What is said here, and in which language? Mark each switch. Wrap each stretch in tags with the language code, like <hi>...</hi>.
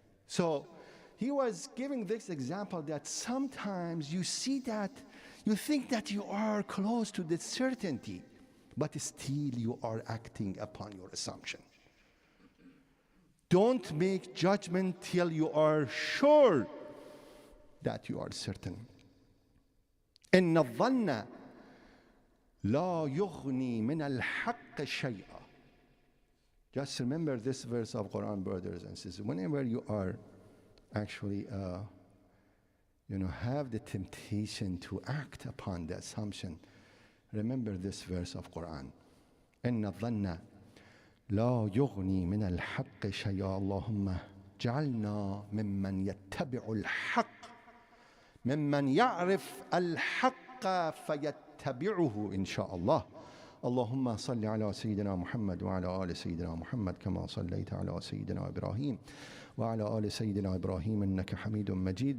<en>So he was giving this example that sometimes you see that, you think that you are close to the certainty, but still you are acting upon your assumption. Don't make judgment till you are sure that you are certain.</en> <ar>إن الظن لا يغني من الحق شيئا.</ar> <en>Just remember this verse of Quran, brothers and sisters. Whenever you are actually, have the temptation to act upon the assumption, remember this verse of Quran.</en> <ar>إن الظن لا يغني من الحق شيئا. اللهم جعلنا ممن يتبع الحق، ممن يعرف الحق فيتبعه إن شاء الله. اللهم صل على سيدنا محمد وعلى آل سيدنا محمد كما صليت على سيدنا إبراهيم وعلى آل سيدنا إبراهيم إنك حميد مجيد.</ar>